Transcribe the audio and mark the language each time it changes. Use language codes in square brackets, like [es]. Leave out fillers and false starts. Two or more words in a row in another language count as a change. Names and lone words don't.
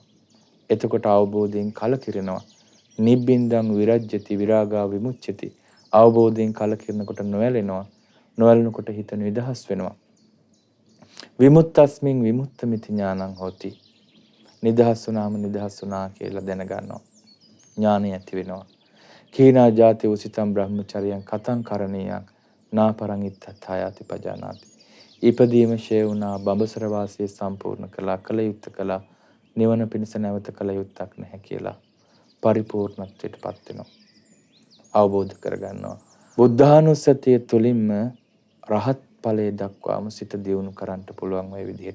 [si] එතකොට අවබෝධයෙන් කලකිරෙනවා. [pi] නිබ්බින්දං විරජ්‍යති විරාගා විමුච්ඡති. [si] අවබෝධයෙන් කලකිරෙනකොට නොයැලෙනවා. නොයැලෙනකොට හිත නිදහස් වෙනවා. [pi] විමුක්තස්මින් විමුක්තമിതി ඥානං හෝති. [si] නිදහස් වුණාම නිදහස් වුණා කියලා දැනගන්නවා. ඥානය ඇති වෙනවා. [pi] කීනා ජාති උසිතම් බ්‍රහ්මචර්යයන් කතං කරණීයං නාපරං ඉත්තථායාති පජානාති. [si] ඉපදීම ෂේ වුණා, බඹසර වාසයේ සම්පූර්ණ කළා, කල යුත්තේ කළා, නිවන පිණිස නැවත කල යුත්තක් නැහැ කියලා පරිපූර්ණත්වයටපත් වෙනවා. අවබෝධ කරගන්නවා. බුද්ධානුස්සතිය තුළින්ම රහත් ඵලයේ දක්වාම සිත දියුණු කරන්නට පුළුවන් ওই විදිහට.